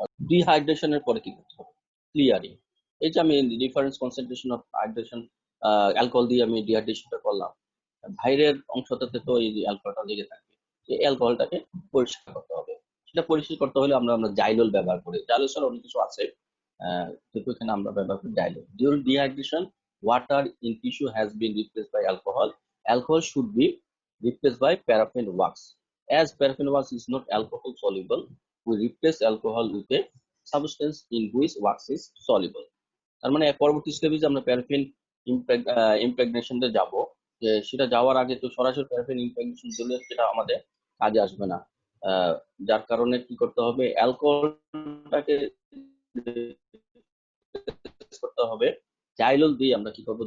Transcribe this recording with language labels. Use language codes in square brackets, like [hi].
[bn] ডিহাইড্রেশনের পরে কি করতে হবে? ক্লিয়ারিং। এই যে আমি difference concentration of hydration alcohol দিয়ে আমি ডিহাইড্রেশনটা করলাম, বাইরের অংশটাতে তো এই অ্যালকোহলটা লেগে থাকবে, এই অ্যালকোহলটাকে পরিষ্কার করতে হবে। সেটা পরিষ্কার করতে হলে আমরা জাইলোল ব্যবহার করি। জাইলোল ছাড়া অনেক কিছু আছে, কিন্তু এখানে আমরা ব্যবহার করি জাইলোল। [en] During dehydration, water in tissue has been replaced by alcohol. Alcohol should be replaced by paraffin wax. As paraffin wax is not alcohol soluble, we replace alcohol with a substance in which wax is soluble. [bn] তার মানে পরবর্তী স্টেপে আমরা paraffin ইমপ্রেগনেশনে যাব, যে সেটা যাওয়ার আগে তো সরাসরি প্যারাফিন ইমপ্রেগনেশন দিলে সেটা আমাদের কাজে আসবে না। যার কারণে কি করতে হবে? অ্যালকোহলটাকে করতে হবে জাইলোল দিয়ে। আমরা কি করবো?